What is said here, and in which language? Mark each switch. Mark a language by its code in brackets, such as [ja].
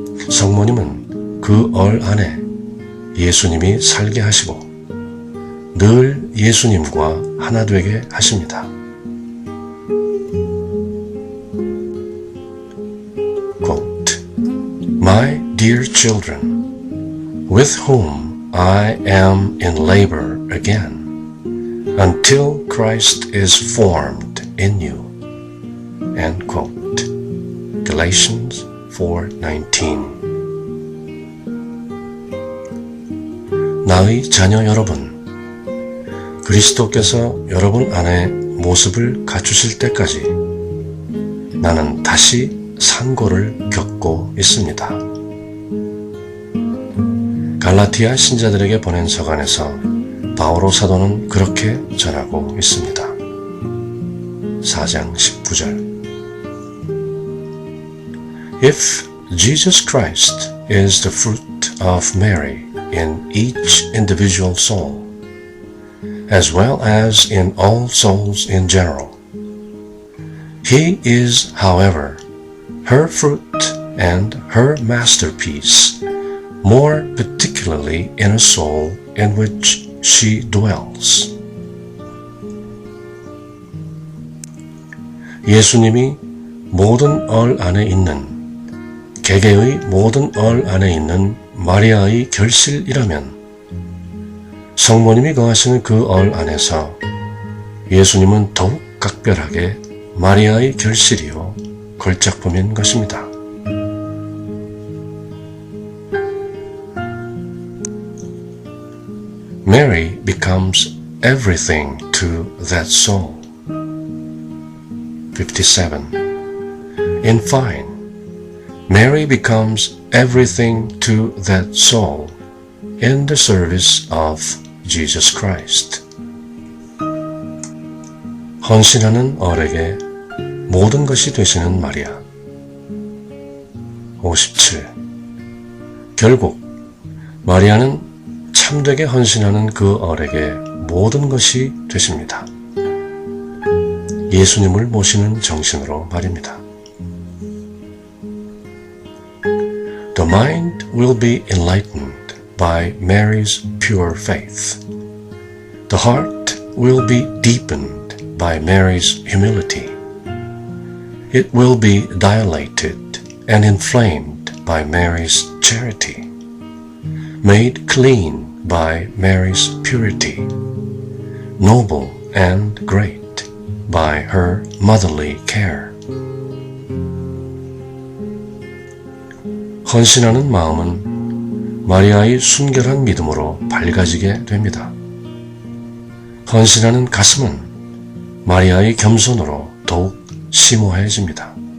[ko] 성모님은 그 얼 안에 예수님이 살게 하시고 늘 예수님과 하나 되게 하십니다. [en] Quote, My dear children, with whom I am in labor again, until Christ is formed in you. End quote. Galatians 4:19. [ko] 나의 자녀 여러분, 그리스도께서 여러분 안에 모습을 갖추실 때까지 나는 다시 산고를 겪고 있습니다. 갈라티아 신자들에게 보낸 서간에서 바오로 사도는 그렇게 전하고 있습니다. 4장 19절. [en] If Jesus Christ is the fruit of Mary in each individual soul, as well as in all souls in general, He is, however, her fruit and her masterpiece more particularly in a soul in which she dwells. [ko] 예수님이 모든 얼 안에 있는, 개개의 모든 얼 안에 있는 마리아의 결실이라면 성모님이 거하시는 그 얼 안에서 예수님은 더욱 각별하게 마리아의 결실이요 걸작품인 것입니다. [en] Mary becomes everything to that soul. 57. In fine, Mary becomes everything to that soul in the service of Jesus Christ. [ko] 헌신하는 얼에게 모든 것이 되시는 마리아. 57. 결국 마리아는 참되게 헌신하는 그 얼에게 모든 것이 되십니다. 예수님을 모시는 정신으로 말입니다. [en] The mind will be enlightened by Mary's pure faith. The heart will be deepened by Mary's humility. It will be dilated and inflamed by Mary's charity, made clean by Mary's purity, noble and great by her motherly care. [ko] 헌신하는 마음은 마리아의 순결한 믿음으로 밝아지게 됩니다. 헌신하는 가슴은 마리아의 겸손으로 더욱 심오해집니다.